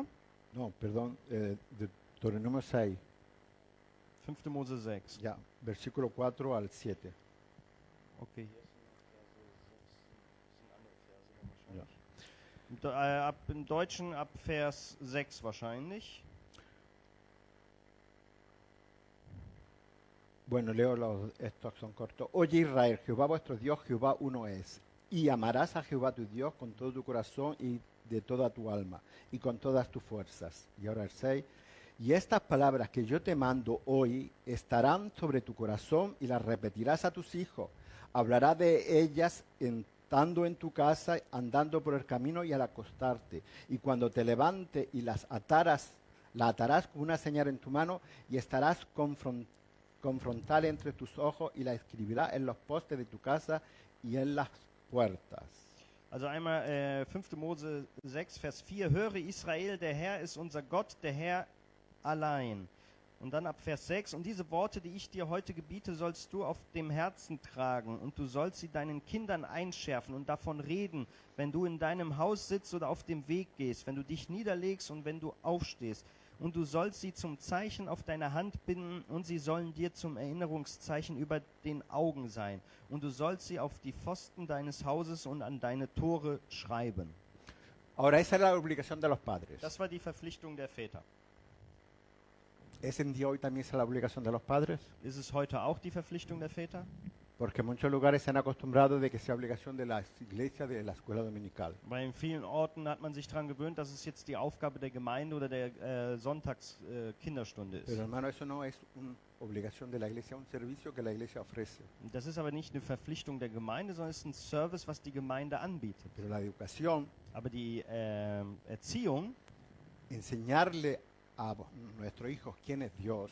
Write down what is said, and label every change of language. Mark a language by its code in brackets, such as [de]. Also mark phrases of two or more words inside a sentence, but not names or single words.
[es] no, perdón, Deuteronomio 6, [de] 5. Mose 6. [es] ya, versículo 4 al 7. [de] Okay. Ja. Im Deutschen ab Vers 6 wahrscheinlich. [es] Bueno, estos son cortos. Oye Israel, Jehová vuestro Dios, Jehová uno es. Y amarás a Jehová tu Dios con todo tu corazón y de toda tu alma y con todas tus fuerzas. Y ahora el 6. Y estas palabras que yo te mando hoy estarán sobre tu corazón y las repetirás a tus hijos. Hablarás de ellas estando en tu casa, andando por el camino y al acostarte. Y cuando te levantes y la atarás con una señal en tu mano y estarás confrontal entre tus ojos y la escribirás en los postes de tu casa y en las puertas. [de] Also einmal 5. Mose 6, Vers 4. Höre Israel, der Herr ist unser Gott, der Herr allein. Und dann ab Vers 6. Und diese Worte, die ich dir heute gebiete, sollst du auf dem Herzen tragen. Und du sollst sie deinen Kindern einschärfen und davon reden, wenn du in deinem Haus sitzt oder auf dem Weg gehst, wenn du dich niederlegst und wenn du aufstehst. und du sollst sie zum Zeichen auf deiner Hand binden und sie sollen dir zum Erinnerungszeichen über den Augen sein. Und du sollst sie auf die Pfosten deines Hauses und an deine Tore schreiben. [es] Ahora, esa es la obligación de los padres. [de] Das war die Verpflichtung der Väter. [es] ¿Es en día hoy también esa la obligación de los padres? [de] Ist es heute auch die Verpflichtung der Väter? [es] Porque en muchos lugares se han acostumbrado de que sea obligación de las iglesias de la escuela dominical. [de] Weil in vielen Orten hat man sich daran gewöhnt, dass es jetzt die Aufgabe der Gemeinde oder der Sonntags-Kinderstunde ist. [es] Pero hermano, eso no es una obligación de la iglesia, es un servicio que la iglesia ofrece. [de] Das ist aber nicht eine Verpflichtung der Gemeinde, sondern es ist ein Service, was die Gemeinde anbietet. [es] Pero la educación, [de] Aber die Erziehung, [es] enseñarle a nuestros hijos quién es Dios